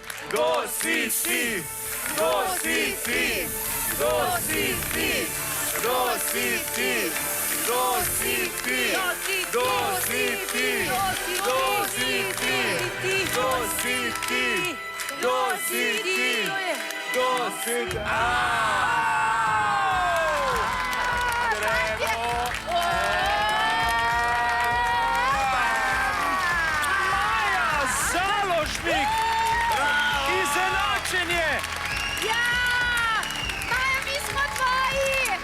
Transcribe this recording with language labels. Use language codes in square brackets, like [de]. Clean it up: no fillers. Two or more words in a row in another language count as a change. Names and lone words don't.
[sl] Kdo si ti? Kdo si ti? Kdo si ti? Kdo si ti? Kdo si ti? Kdo si ti? Kdo si ti? Kdo si ti? Kdo si ti? Kdo si ti? Gremo! Maja Založnik! Izenačenje! Ja! Maja, mi smo tvoji!